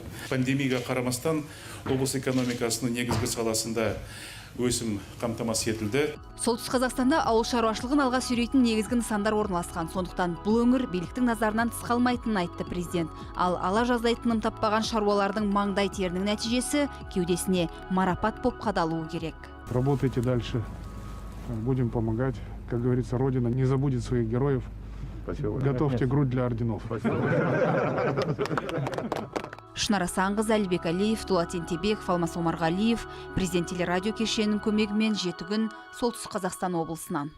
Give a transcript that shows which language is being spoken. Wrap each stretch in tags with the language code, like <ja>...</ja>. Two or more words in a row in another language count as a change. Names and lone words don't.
<kk>Пандемияға қарамастан облыс экономикасының негізгі саласында өсім қамтамасыз етілді. Солтүстік Қазақстанда ауыл шаруашылығын алға сүйрейтін негізгі нысандар орналасқан. Сондықтан бұл өңір биліктің назарынан тыс қалмайтынын айтты президент. Ал ала жаздай тыным таппаған шаруалардың маңдай терінің нәтижесі кеудесіне марапат боп қадалуы керек.</kk> <ru>Работайте дальше. Будем помогать. Как говорится, Родина не забудет своих героев. Спасибо. Готовьте грудь для орденов.</ru> <kk>Шынар Асанқызы, Әлібек Әлиев, Дулат Ентебеков, Алмас Омарғалиев, президент телерадио кешенінің көмегімен 7 күн Солтүстік Қазақстан облысынан.</kk>